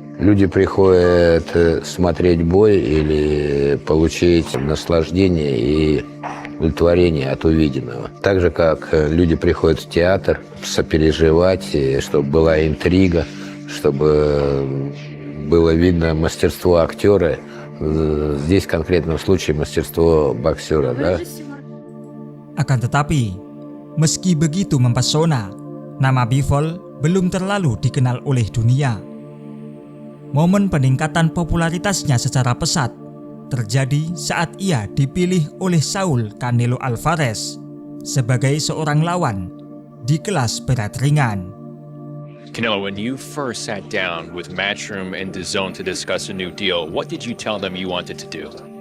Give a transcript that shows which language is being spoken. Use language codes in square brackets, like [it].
[ru] Люди приходят смотреть бой или получить наслаждение и удовлетворение от увиденного. Так же, как люди приходят в театр сопереживать, чтобы была интрига, чтобы было видно мастерство актера. Здесь в конкретном случае мастерство боксера, да? [id] Akan tetapi, meski begitu mempesona, nama Bivol belum terlalu dikenal oleh dunia. Momen peningkatan popularitasnya secara pesat terjadi saat ia dipilih oleh Saul Canelo Alvarez sebagai seorang lawan di kelas berat ringan. [en] Canelo, when you first sat down with Matchroom and DAZN to discuss a new deal, what did you tell them you wanted to do?